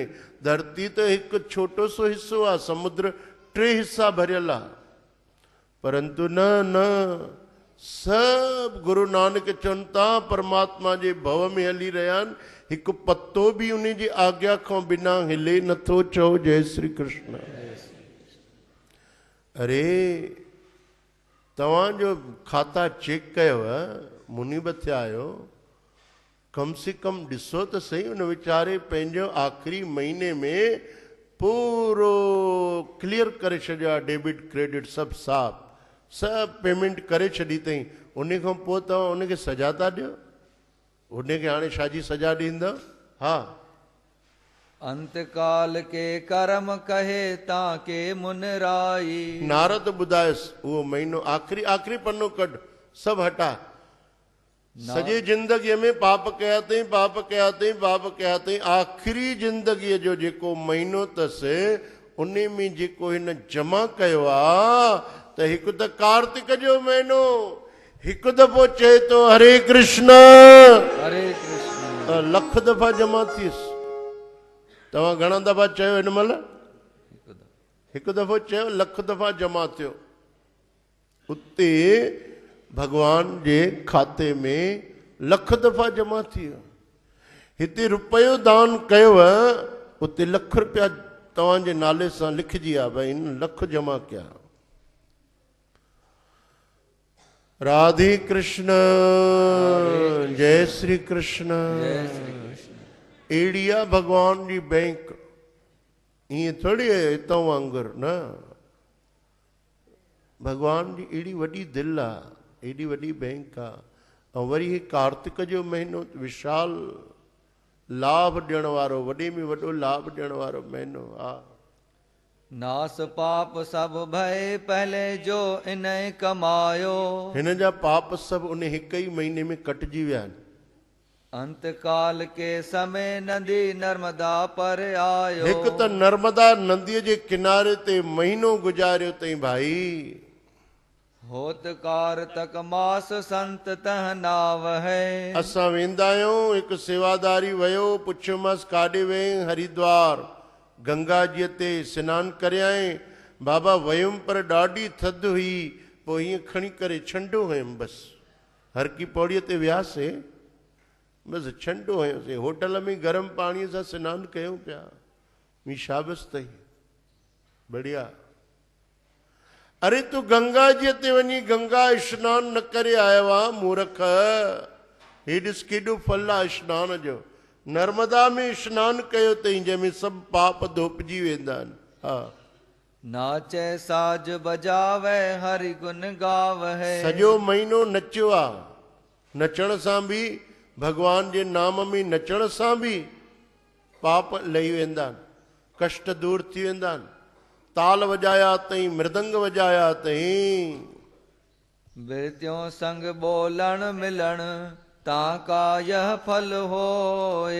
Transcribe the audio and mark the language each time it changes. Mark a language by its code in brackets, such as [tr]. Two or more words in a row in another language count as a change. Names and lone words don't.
[sd] धरती त हिकु छोटो सो हिसो आहे, समुद्र 3 हिसा भरियल आहे। परंतु न सभु गुरु नानक चवनि था परमात्मा जे भव में हली रहिया आहिनि। हिकु पत्तो बि उन जी आज्ञा खां बिना हिले नथो। चओ जय श्री कृष्ण। अरे तव्हांजो खाता चेक कयव, मुनीब थिया आहियो, [hi] कम से कम [sd] ॾिसो त सही उन वीचारे पंहिंजो आख़िरी महीने में पूरो क्लियर करे छॾियो आहे, [en] debit credit [sd] सभु साफ़, सभु पेमेंट करे छॾी अथई। उन खां पोइ तव्हां उनखे सजा था ॾियो। उनखे हाणे छाजी सजा ॾींदव? हा, [hi] अंतकाल के कर्म कहे ताके मुनराई। [sd] नारद ॿुधायसि उहो महीनो आख़िरी पन्नो कढ, सभु हटा। सॼे ज़िंदगीअ में पाप कया अथई। आख़िरी ज़िंदगीअ जो जेको महीनो अथसि उन में जेको हिन जमा कयो आहे, त हिकु त कार्तिक जो महीनो, हिकु दफ़ो चए थो हरे कृष्ण हरे कृष्ण त लख दफ़ा जमा थियुसि। तव्हां घणा दफ़ा चयो हिन महिल? हिकु दफ़ो चयो, लख दफ़ा जमा थियो। उते भगवान जे खाते में लख दफ़ा जमा थी वियो। हिते रुपयो दान कयो, उते लख रुपया तव्हांजे नाले सां लिखिजी आहे, भई इन लख जमा कया। राधे कृष्ण, जय श्री कृष्ण। जय श्री कृष्ण। अहिड़ी आहे भगवान जी बैंक। ईअं थोड़ी आहे हितां वांगुरु न। भगवान जी एड़ी वॾी दिलि आहे, एडी वॾी बैंक आहे। ऐं वरी ही कार्तिक जो महीनो विशाल लाभ ॾियण वारो, वॾे में वॾो लाभ ॾियण वारो महीनो आहे। [hi] नास पाप सब भय पहले जो इन कमायो। [sd] हिन जा पाप सभु उन हिक ई महीने में कटिजी विया आहिनि। [hi] अंत काल के समय नदी नर्मदा पर आयो। [sd] हिकु त नर्मदा नदीअ जे किनारे ते महीनो गुज़ारियो अथई भाई। [hi] होत कार तक मास संत तह नाव है। [sd] असां वेंदा आहियूं, हिकु सेवादारी वियो, पुछियोमांसि काॾे वई? हरिद्वार गंगा जीअ ते सनानु करे आए। बाबा वयुमि पर ॾाढी थधि हुई, पोइ हीअं खणी करे छंडो हुयुमि बसि। हर की पौड़ीअ ते वियासीं, बसि छंडो हुयोसीं। होटल में गरम पाणीअ सां सनानु कयूं पिया। मी शाबस अथई, बढ़िया। अरे तू गंगा जी ते वञी गंगा स्नान न करे आयो आहे मूर्ख। हे ॾिस केॾो फल आहे स्नान जो। नर्मदा में स्नान कयो अथई, जंहिंमें सभु पाप धोपिजी वेंदा आहिनि। हा, [hi] नाचे साज बजावे हरि गुण गावहे। [sd] सॼो महीनो नचियो आहे। नचण सां बि, भगवान जे नाम में नचण सां बि पाप लही वेंदा आहिनि, कष्ट दूर थी वेंदा आहिनि। ताल वॼाया अथई, मृदंग वॼाया अथई। [hi] बिरत्यों संग बोलण मिलण ताका यह फल होए।